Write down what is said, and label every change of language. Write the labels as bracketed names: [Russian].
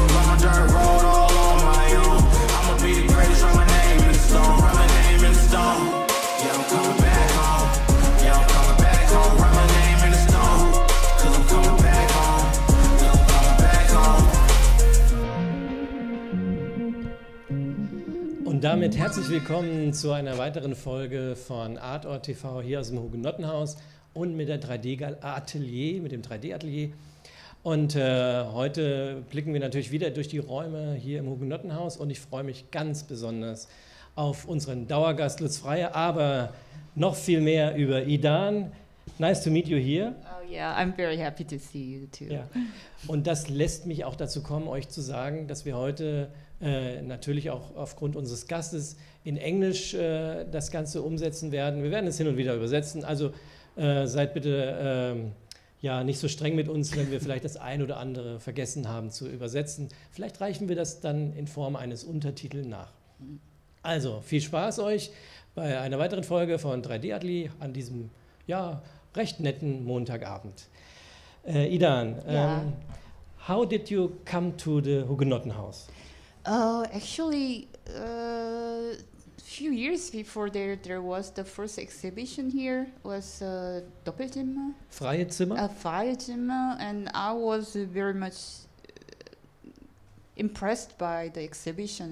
[English] Long dirt road, all on my own. I'ma be the greatest, write my name in the stone. Write my name in the stone. Yeah, I'm coming back home. Yeah, I'm coming back home. Write my name in the stone. Cause I'm coming back home. Cause I'm coming back home. [German] Und damit herzlich willkommen zu einer weiteren Folge von Artort TV hier aus dem Hugenottenhaus und mit der 3D-Atelier, mit dem 3D-Atelier. Und heute blicken wir natürlich wieder durch die Räume hier im Hugenottenhaus und ich freue mich ganz besonders auf unseren Dauergast Lutz Freier, aber noch viel mehr über Idan. [English] Nice to meet you here. Oh yeah, I'm very happy to see you too. [German] Ja. Und das lässt mich auch dazu kommen, euch zu sagen, dass wir heute natürlich auch aufgrund unseres Gastes in Englisch das Ganze umsetzen werden. Wir werden es hin und wieder übersetzen, also seid bitte ja, nicht so streng mit uns, wenn wir vielleicht das ein oder andere vergessen haben zu übersetzen. Vielleicht reichen wir das dann in Form eines Untertitels nach. Also, viel Spaß euch bei einer weiteren Folge von 3D-Atelier an diesem, ja, recht netten Montagabend. [English] Idan, how did you come to the Hugenottenhaus? Actually, a few years before there was the first exhibition here, was Doppelzimmer. [German] Freie Zimmer? [English] Freie Zimmer, and I was very much impressed by the exhibition.